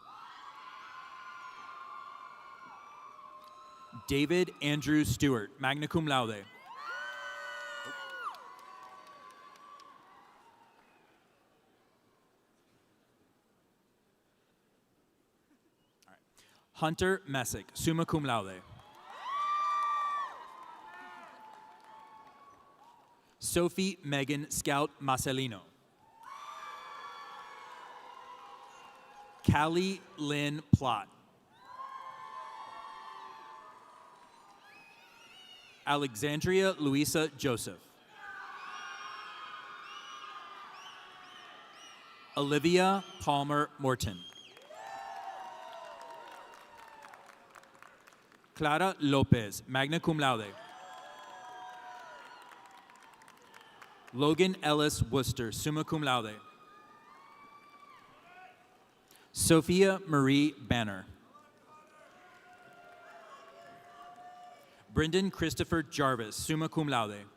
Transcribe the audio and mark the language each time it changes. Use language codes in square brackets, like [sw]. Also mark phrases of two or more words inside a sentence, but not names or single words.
[en] David Andrew Stewart, [la] magna cum laude. [en] Hunter Messick, [la] summa cum laude. [en] Sophie Megan Scout Marcelino. Callie Lynn Plott. Alexandria Louisa Joseph. Olivia Palmer Morton. Clara Lopez, [la] magna cum laude. [en] Logan Ellis Worcester, [la] summa cum laude. [en] Sophia Marie Banner. Brendan Christopher Jarvis, [la] summa cum laude.